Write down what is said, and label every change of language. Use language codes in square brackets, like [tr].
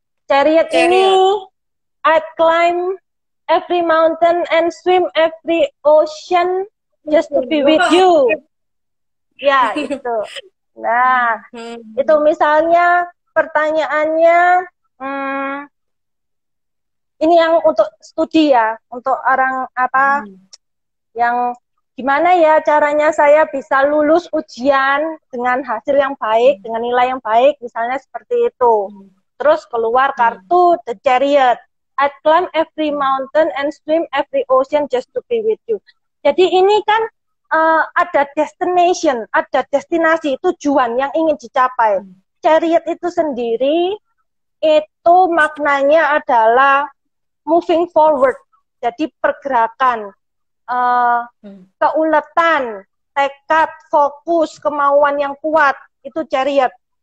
[en] Chariot [id] ini, [en] I'd climb every mountain and swim every ocean just to be with you. [id] Ya, itu. Nah, itu misalnya pertanyaannya, ini yang untuk studi ya, untuk orang apa yang gimana ya caranya saya bisa lulus ujian dengan hasil yang baik, dengan nilai yang baik, misalnya seperti itu. Terus keluar kartu The Chariot. [en] I'd climb every mountain and swim every ocean just to be with you. [id] Jadi ini kan ada destination, ada destinasi, tujuan yang ingin dicapai. Chariot itu sendiri, itu maknanya adalah [en] moving forward. [id] Jadi pergerakan, keuletan, tekad, fokus, kemauan yang kuat, itu chariot.